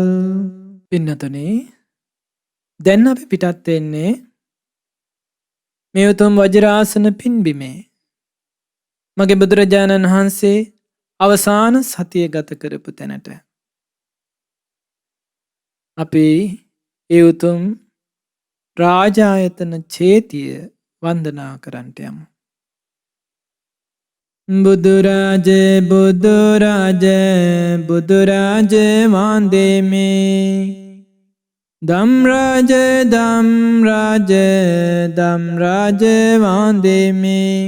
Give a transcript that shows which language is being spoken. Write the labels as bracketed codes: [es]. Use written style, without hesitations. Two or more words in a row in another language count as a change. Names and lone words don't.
[si] පින්නතුනේ දැන් අපි පිටත් වෙන්නේ මේ උතුම් වජිරාසන පින්බිමේ මගේ බුදුරජාණන් වහන්සේ අවසාන සතිය ගත කරපු තැනට. අපි ඒ උතුම් රාජායතන චේතිය වන්දනා කරන්නට යමු. බුදුරජ බුදුරජ බුදුරජ වන්දෙමි. ධම්රජ ධම්රජ ධම්රජ වන්දෙමි.